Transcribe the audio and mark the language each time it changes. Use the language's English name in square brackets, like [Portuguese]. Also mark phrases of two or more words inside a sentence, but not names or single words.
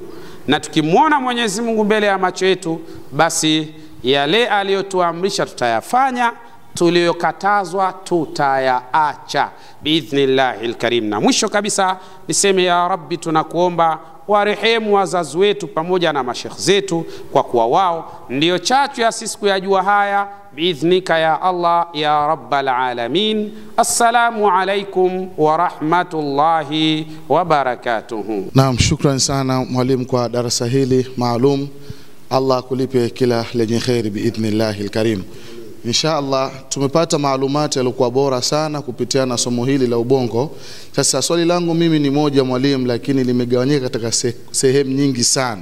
[Swahili] Na tukimuona Mwenyezi Mungu mbele ya macho yetu, basi yale aliyotuamrisha tutayafanya, tuliyokatazwa tutayaacha [Arabic] بإذن الله الكريم. [Swahili] Na mwisho kabisa niseme, [Arabic] يا رب, [Swahili] tunakuomba warehemu wazazi wetu pamoja na mashekh zetu, kwa kuwa wao ndio chachu ya sisi kuyajua haya [Arabic] بإذنك يا الله يا رب العالمين. السلام عليكم ورحمة الله وبركاته. [Swahili] Naam, shukran sana mwalimu kwa darasa hili maalum. Allah kulipe kila lenye khairi [Arabic] بإذن الله الكريم. [Swahili] Inshallah tumepata maalumati yalikuwa bora sana kupitia na somo hili la ubongo. Sasa swali langu mimi ni moja mwalimu, lakini limegawanyika katika sehemu nyingi sana.